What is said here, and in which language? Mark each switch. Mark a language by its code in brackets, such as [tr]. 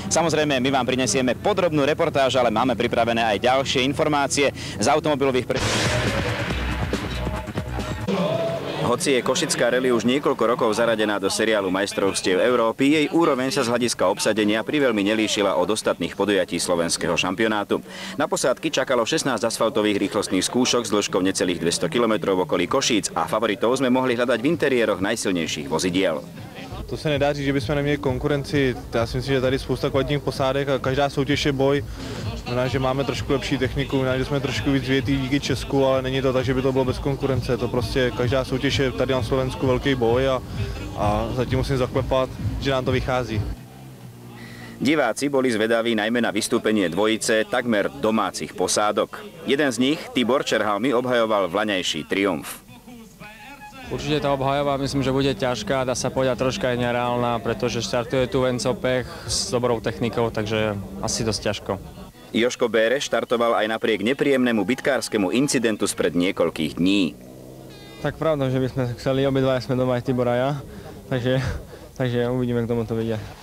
[sk] Samozrejme, my vám prinesieme podrobnú reportáž, ale máme pripravené aj ďalšie informácie z automobilových Hoci je košická rally už niekoľko rokov zaradená do seriálu majstrovstiev Európy, jej úroveň sa z hľadiska obsadenia priveľmi nelíšila od ostatných podujatí slovenského šampionátu. Na posádky čakalo 16 asfaltových rýchlostných skúšok s dĺžkou necelých 200 km v okolí Košíc a favoritov sme mohli hľadať v interiéroch najsilnejších vozidiel. [cs] To se nedá říct, že bychom neměli konkurenci. Já si myslím, že tady spousta kvalitních posádek a každá soutěž je boj. Znamená, že máme trošku lepší techniku, znamená, že jsme trošku víc větý díky Česku, ale není to tak, že by to bylo bez konkurence. To prostě každá soutěž je tady na Slovensku velký boj a zatím musím zaklepat, že nám to vychází. [sk] Diváci boli zvedaví najmä na vystúpenie dvojice takmer domácich posádok. Jeden z nich, Tibor Čerhalmi, obhajoval vlaňajší triumf. Určite tá obhajoba, myslím, že bude ťažká, dá sa povedať troška aj nereálna, pretože štartuje tu Venco Pech s dobrou technikou, takže asi dosť ťažko. Jožko Béreš štartoval aj napriek nepríjemnému bitkárskemu incidentu spred niekoľkých dní. Tak pravda, že by sme chceli, obidva sme doma aj Tibor a ja, takže uvidíme, kto mu to vedia.